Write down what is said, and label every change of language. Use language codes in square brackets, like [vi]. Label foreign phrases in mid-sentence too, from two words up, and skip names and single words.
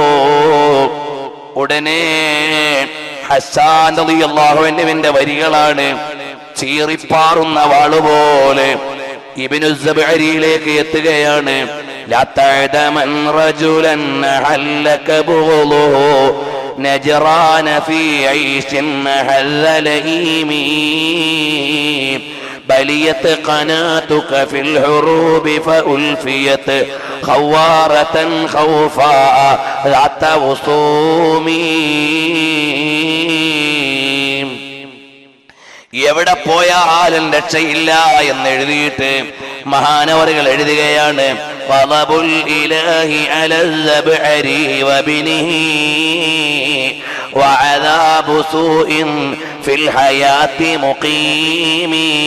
[ml] ഉടനെ ഹസ്സാൻ [ar] رضي الله عنه [ml] വരികളാണ് ചീറിപ്പാറുന്ന വാളുപോലെ ഇബ്നു സബഅരിയിലേക്ക് എത്തുകയാണ്. [ar] لا تعدمن رجلا أحلك بغضه نجران في عيش أحذ لئيم بليت قناتك في الحروب فألفيت خوارة خوفاء ذات وصوم. [ml] എവിടെ പോയാലും രക്ഷയില്ല എന്ന് എഴുതിയിട്ട് മഹാനവറുകൾ എഴുതുകയാണ്, [ar] غضب الإله على الزبعرى وبنيه وعذاب سوء في الحياة مقيم.